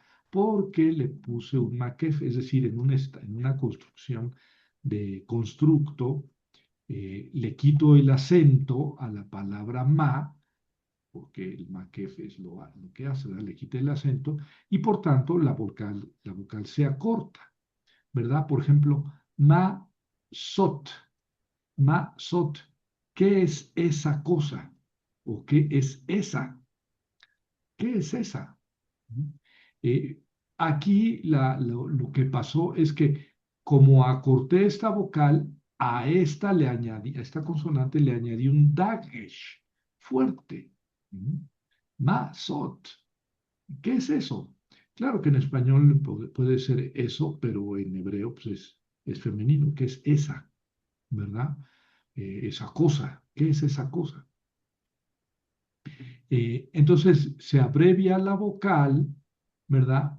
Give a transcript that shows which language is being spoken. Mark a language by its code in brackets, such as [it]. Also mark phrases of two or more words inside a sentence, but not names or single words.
[es] Porque le puse un makef, es decir, en una construcción de constructo, le quito el acento a la palabra ma, porque el makef es lo que hace, ¿verdad? Le quita el acento, y por tanto la vocal se acorta, ¿verdad? Por ejemplo, [he] מה זאת. מה זאת, [es] ¿qué es esa cosa? ¿O qué es esa? ¿Qué es esa? Eh, Aquí lo que pasó es que como acorté esta vocal, a esta consonante le añadí un dagesh fuerte. [he] מה זאת. [es] ¿Qué es eso? Claro que en español puede ser eso, pero en hebreo pues es femenino. ¿Qué es esa? ¿Verdad? Esa cosa. ¿Qué es esa cosa? Entonces se abrevia la vocal, ¿verdad?